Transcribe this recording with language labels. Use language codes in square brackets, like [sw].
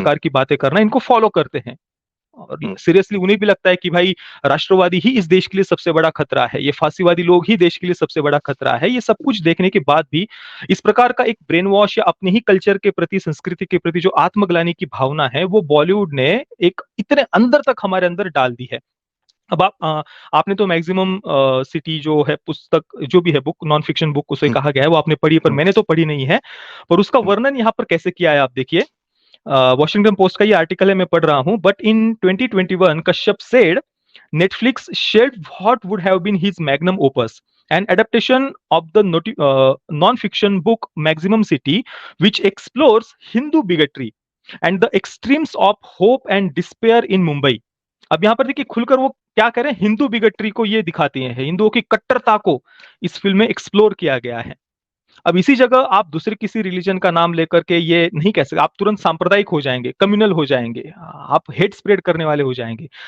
[hi] प्रकार की बातें करना, इनको फॉलो करते हैं। और सीरियसली उन्हें भी लगता है कि भाई राष्ट्रवादी ही इस देश के लिए सबसे बड़ा खतरा है, ये फांसीवादी लोग ही देश के लिए सबसे बड़ा खतरा है। ये सब कुछ देखने के बाद भी इस प्रकार का एक ब्रेन वॉश या अपने ही कल्चर के प्रति, संस्कृति के प्रति जो आत्मग्लानि की भावना है, वो बॉलीवुड ने एक इतने अंदर तक हमारे अंदर डाल दी है। अब आपने तो मैक्सिमम सिटी जो है पुस्तक, जो भी है बुक, नॉन फिक्शन बुक उसे कहा गया है, वो आपने पढ़ी है, पर मैंने तो पढ़ी नहीं है। पर उसका वर्णन यहाँ पर कैसे किया है आप देखिए। वॉशिंगटन पोस्ट का ये आर्टिकल है, मैं पढ़ रहा हूं। [en] But in 2021 Kashyap said Netflix shared what would have been his magnum opus, an adaptation of the non-fiction book Maximum City, which explores Hindu bigotry and the extremes of hope and despair in Mumbai. [hi] अब यहाँ पर देखिए खुलकर वो क्या करें, Hindu bigotry को ये दिखाते हैं, हिंदुओं की कट्टरता को इस फिल्म में एक्सप्लोर किया गया है। अब इसी जगह आप दूसरे किसी रिलीजन का नाम लेकर के ये नहीं कह सकते, आप तुरंत सांप्रदायिक हो जाएंगे, कम्युनल हो जाएंगे, आप हेट स्प्रेड करने वाले हो जाएंगे।